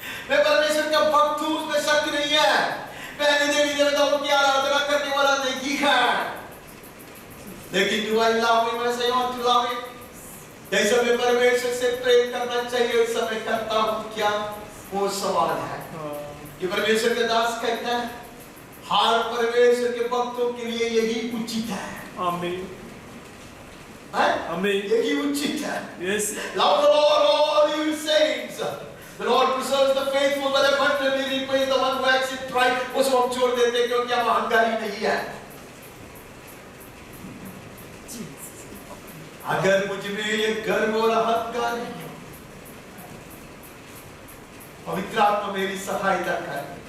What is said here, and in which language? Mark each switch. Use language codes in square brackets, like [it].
[hi] मैं परमेश्वर का भक्त हूँ, उसमें शक नहीं है। मैंने देवी देवताओं की आराधना करने वाला नहीं है, लेकिन [en] do I love him as I want to love him? [hi] जैसा मैं परमेश्वर से प्रेम करना चाहिए वैसा मैं करता हूँ क्या? वो सवाल है। कि परमेश्वर के दास कहता है हर परमेश्वर के भक्तों के लिए यही उचित है। आमीन। आमीन। यही उचित है। [en] Yes. Love the Lord, all you saints. The Lord preserves the faithful, but abundantly repays the one who acts in pride. [hi] उसको हम छोड़ देते हैं क्योंकि हम अहंकारी नहीं है। अगर मुझ में ये गर्व और अहंकार नहीं हो, पवित्र आत्मा मेरी सहायता कर।